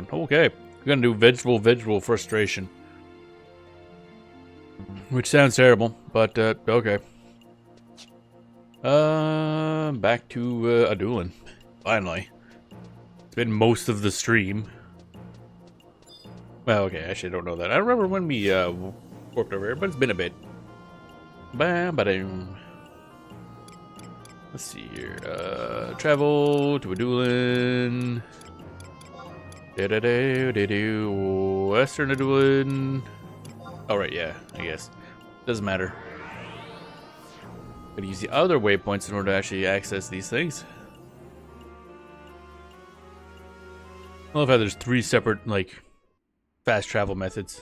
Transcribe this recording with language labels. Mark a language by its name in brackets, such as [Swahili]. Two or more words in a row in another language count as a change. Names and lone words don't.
[English] Okay, we're going to do vegetable frustration, which sounds terrible, but okay. Back to Adoulin. Finally, it's been most of the stream. Well, okay, actually, I don't know that. I don't remember when we warped over here, but it's been a bit. Bam, ba-dum. Let's see here. Travel to Adoulin. Da-da-da-da-do. Western Adoulin. Oh, right, yeah, I guess. Doesn't matter. Gotta use the other waypoints in order to actually access these things. I love how there's 3 separate, like, fast travel methods.